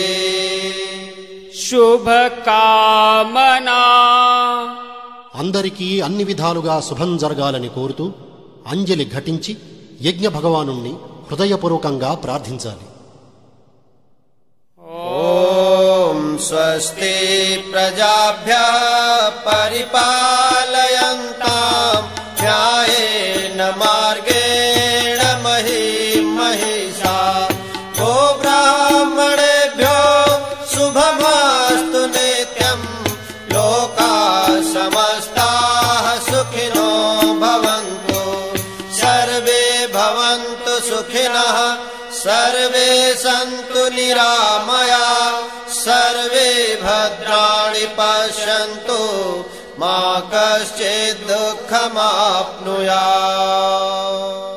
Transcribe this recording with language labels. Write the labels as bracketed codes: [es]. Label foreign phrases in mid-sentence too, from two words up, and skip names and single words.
[te] శుభకామనా అందరికీ అన్ని విధాలుగా శుభం జరగాలని కోరుతూ అంజలి ఘటించి యజ్ఞ భగవానుణ్ణి హృదయపూర్వకంగా ప్రార్థించాలి. [sa] ఓం స్వస్తి ప్రజాభ్యః పరిపాలయంతాం న్యాయేన మార్గేణ మహీం మహిషాః గోబ్రాహ్మణేభ్యో శుభమస్తు నిత్యం లోకాః సమస్తాః సుఖినో భవంతు సర్వే భవంతు సుఖినః సర్వే సంతు నిరామయాః సర్వే భద్రాణి పశ్యంతు మా కశ్చిద్ దుఃఖమాప్నుయాత్.